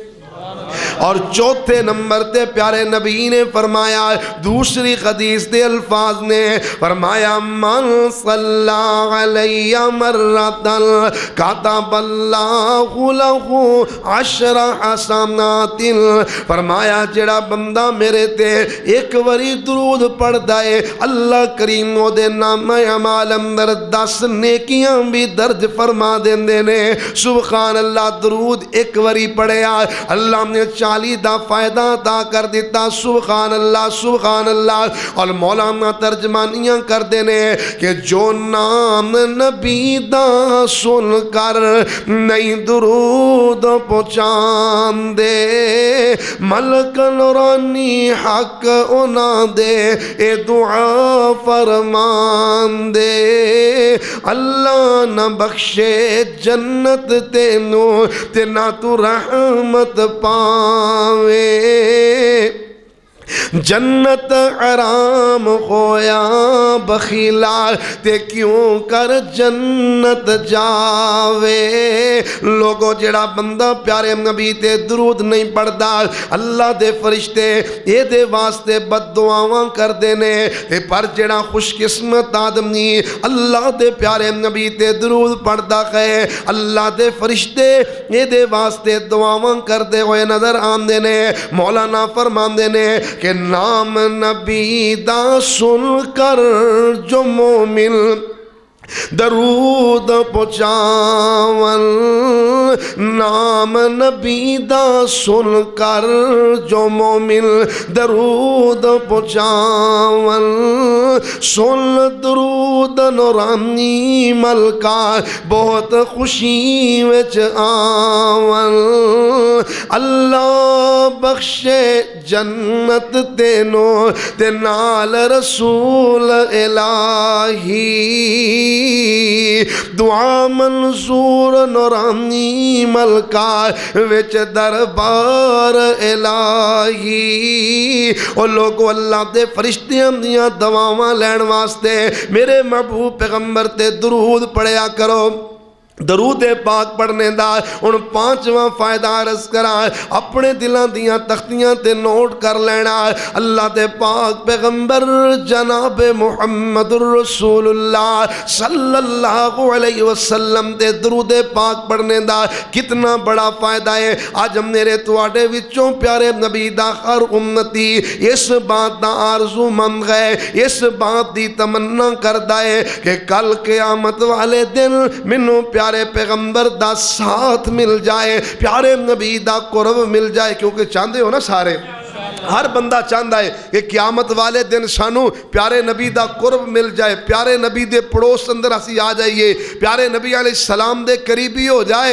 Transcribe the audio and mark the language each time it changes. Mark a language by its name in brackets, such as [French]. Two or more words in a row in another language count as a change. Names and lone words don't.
[Punjabi] اور چوتھے نمبر تے پیارے نبی نے فرمایا دوسری حدیث دے الفاظ نے فرمایا [Arabic] من صلی علیہ مرتن کتب اللہ لہ 10 حسنات، [Punjabi] فرمایا جڑا بندہ میرے تے ایک واری درود پڑھدا ہے اللہ کریم او دے نامہ اعمال اندر 10 نیکیاں بھی درج فرما دیندے نے۔ [Arabic] سبحان اللہ۔ [Punjabi] درود ایک واری پڑھیا اللہ نے 40 دا فائدہ عطا کر دیتا۔ [Arabic] سبحان اللہ سبحان اللہ۔ [Punjabi] اور مولانا ترجمانیاں کر دینے کہ جو نام نبی دا سن کر نہیں درود پہنچان دے ملک نورانی حق اونا دے اے دعا فرمان دے اللہ نہ بخشے جنت تینو تے نہ تو رحمت پاوے، جنت حرام ہویا بخیلا تے کیوں کر جنت جاوے۔ لوگو جڑا بندہ پیارے نبی تے درود نہیں پڑھدا اللہ دے فرشتے اے دے واسطے بد دعاواں کر دینے، پر جڑا خوش قسمت آدمی اللہ دے پیارے نبی تے درود پڑھدا ہے اللہ دے فرشتے اے دے واسطے دعاواں کر دے ہوئے نظر آندے نے۔ مولانا فرماندے نے کہ نام نبی دا سن کر جو مومن درود پہنچاون، نام نبی دا سن کر جو مومن درود پہنچاون، سن درود نورانی ملکا بہت خوشی وچ آون، اللہ بخشے جنت تینو تے نال رسول الہی، دعا منظور نورانی ملکا وچ دربار الہی۔ اور لوگو اللہ دے فرشتیاں دیاں دعاواں لین واسطے میرے محبوب پیغمبر تے درود پڑھیا کرو۔ درود پاک پڑھنے دا ان پانچواں فائدہ عرض کرا اپنے دلوں دیاں تختیاں تے نوٹ کر لینا اللہ دے پاک پیغمبر جناب محمد الرسول اللہ [Arabic] صلی اللہ علیہ وسلم [Punjabi] تے درود پاک پڑھنے دا کتنا بڑا فائدہ ہے۔ آج میرے تواڈے وچوں پیارے نبی دا ہر امتی اس بات دا آرزو مند ہے، اس بات دی تمنا کردا ہے کہ کل قیامت والے دن مینوں پیارے پیغمبر دا ساتھ مل جائے، پیارے نبی دا قرب مل جائے، [Urdu] کیونکہ چاہتے ہو نا سارے، ہر بندہ چاہتا ہے [Punjabi] کہ قیامت والے دن سانو پیارے نبی دا قرب مل جائے، پیارے نبی دے پڑوس اندر اسی آ جائیے، پیارے نبی [Arabic] علیہ السلام [Punjabi] دے قریبی ہو جائے۔